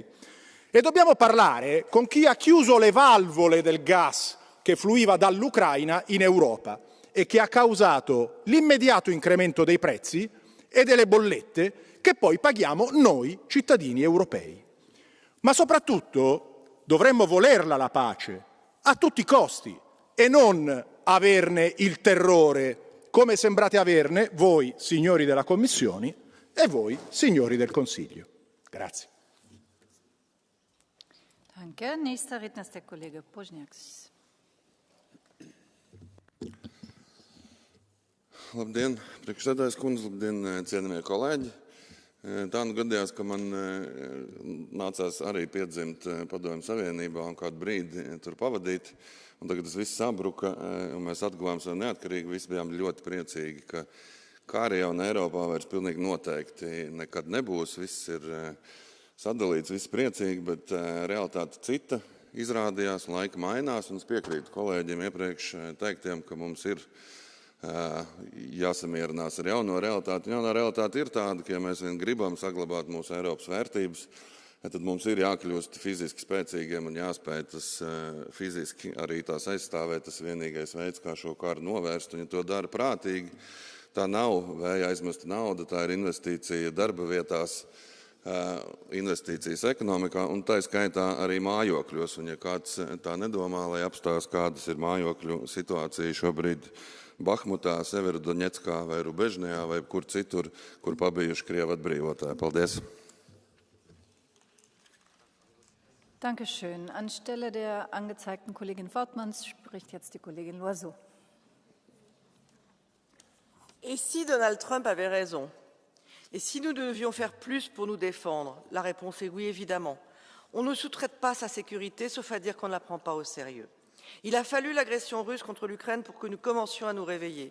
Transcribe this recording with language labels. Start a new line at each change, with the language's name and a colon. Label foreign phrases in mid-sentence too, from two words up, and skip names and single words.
Italian: E dobbiamo parlare con chi ha chiuso le valvole del gas che fluiva dall'Ucraina in Europa e che ha causato l'immediato incremento dei prezzi e delle bollette che poi paghiamo noi cittadini europei. Ma soprattutto dovremmo volerla la pace a tutti i costi e non averne il terrore, come sembrate averne voi, signori della Commissione, e voi, signori del Consiglio. Grazie.
German: Danke. Nächster Redner ist der Kollege Požniaks.
Latvian: Labdien, priekšsēdājas kundze, labdien, cienījamie kolēģi. Tā nu gadījās, ka man nācās arī piedzimt Padomju Savienībā un kādu brīdi tur pavadīt. Un tagad tas viss sabruka, un mēs atguvām savu neatkarību. Visi bijām ļoti priecīgi, ka Kārijā un Eiropā vairs pilnīgi noteikti nekad nebūs. Viss ir sadalīts, viss priecīgi, bet realitāte cita izrādījās, laika mainās. Un es piekrītu kolēģiem iepriekš teiktiem, ka mums ir jāsamierinās ar jauno realitāti. Jaunā realitāte ir tāda, ka ja mēs vien gribam saglabāt mūsu Eiropas vērtības, tad mums ir jākļūst fiziski spēcīgiem un jāspēj tas fiziski arī tās aizstāvēt. Tas vienīgais veids, kā šo karu novērst, un ja to dara prātīgi, tā nav vēja aizmesta nauda, tā ir investīcija darba vietās, investīcijas ekonomikā, un tā skaitā arī mājokļos. Un ja kāds tā nedomā, lai apstāsta, kādas ir mājokļu situācija šobrīd Bahmutā, Severodonetskā vai Rubežnijā vai kur citur, kur pabijuši Krievu atbrīvotāji. Paldies!
German: Dankeschön. Anstelle der angezeigten Kollegin Wortmanns spricht jetzt die Kollegin Loiseau.
French: Et si Donald Trump avait raison? Et si nous devions faire plus pour nous défendre? La réponse est oui, évidemment. On ne sous-traite pas sa sécurité, sauf à dire qu'on ne la prend pas au sérieux. Il a fallu l'agression russe contre l'Ukraine pour que nous commencions à nous réveiller.